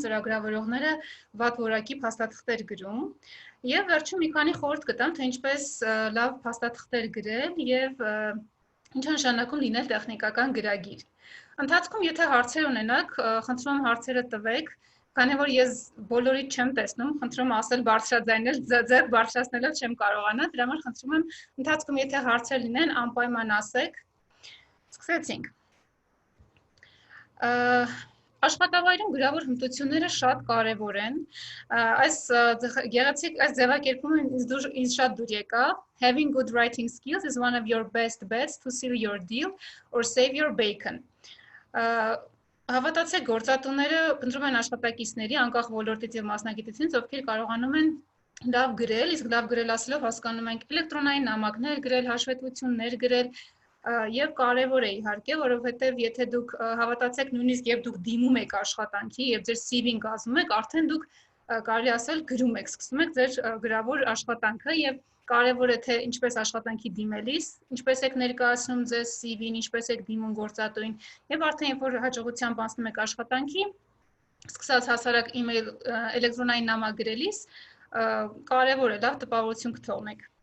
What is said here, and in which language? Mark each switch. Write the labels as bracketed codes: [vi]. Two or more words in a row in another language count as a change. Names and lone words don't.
[hy] ծրագրավորողները վատ որակի փաստաթղթեր գրում եւ վերջում մի քանի խորհուրդ կտամ թե ինչպես լավ փաստաթղթեր գրել եւ ինչ նշանակում լինել տեխնիկական գրագիր։ Ընթացքում եթե հարցեր ունենաք, խնդրում եմ հարցերը տվեք, քանի որ ես բոլորից չեմ տեսնում, խնդրում ասել բարձրաձայնել, ձեռք բարձրացնելով չեմ կարողանա, դրա համար խնդրում եմ ընթացքում եթե հարցեր լինեն, անպայման ասեք։ Սկսեցինք։ Աշխատավայրում գրավոր հմտությունները շատ կարևոր են։ Այս գեղեցիկ այս ձևակերպումը ինձ շատ դուր եկավ։ [en] Having good writing skills is one of your best bets to seal your deal or save your bacon։ [hy] Հավատացեք, գործատուները փնտրում են աշխատակիցների անկախ ոլորտից եւ մասնագիտությունից, ովքեր կարողանում են լավ գրել, իսկ լավ գրել ասելով հասկանում ենք էլեկտրոնային նամակներ գրել, հաշվետվություններ գրել, եւ կարեւոր է իհարկե, որովհետեւ եթե դուք հավատացեք նույնիսկ եւ դուք դիմում եք աշխատանքի եւ ձեր CV-ն կազմում եք, արդեն դուք կարելի ասել գրում եք, սկսում եք ձեր գրավոր աշխատանքը եւ կարեւոր է թե ինչպես աշխատանքի դիմելիս, ինչպես եք ներկայացնում ձեր CV-ն, ինչպես եք դիմում գործատուին եւ արդեն երբ որ հաջողությամբ անցնում եք աշխատանքի, սկսած հասարակ email էլեկտրոնային նամակ գրելիս, կարեւոր է լավ տպավորություն կթողնեք։